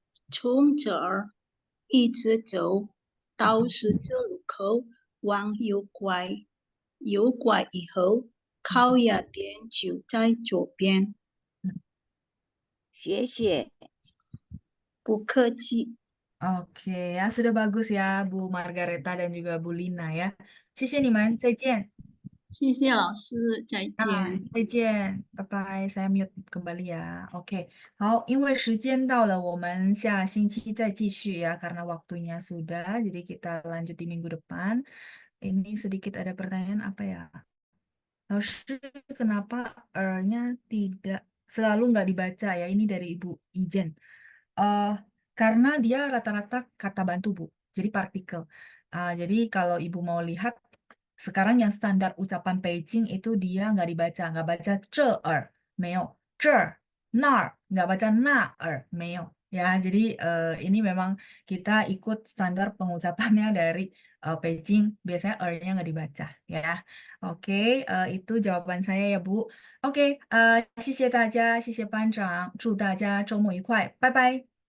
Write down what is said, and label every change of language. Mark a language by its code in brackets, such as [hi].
[zh] 从这儿一直走到十字路口，往右拐，右拐以后，烤鸭店就在左边。谢谢。不客气。 [id] Oke, ya sudah bagus ya Bu Margareta dan juga Bu Lina ya. [zh] 谢谢你们，再见。谢谢老师，再见。再见，拜拜。 [id] Saya mute kembali ya. [zh] Oke, 好，因为时间到了，我们下星期再继续ya, [id] karena waktunya sudah. Jadi kita lanjut di minggu depan. Ini sedikit ada pertanyaan apa ya? Laos, kenapa R-nya tidak selalu nggak dibaca ya? Ini dari Ibu Ijen. Eh, karena dia rata-rata kata bantu, Bu. Jadi partikel. Jadi kalau Ibu mau lihat, sekarang yang standar ucapan Beijing itu dia nggak baca ce-er, meo. Ce, nar, nggak baca na-er, meo. Ya, jadi ini memang kita ikut standar pengucapannya dari Beijing. Biasanya R-nya nggak dibaca, ya. Oke, itu jawaban saya ya, Bu. [zh] Oke, 谢谢大家，谢谢班长，祝大家周末愉快，拜拜。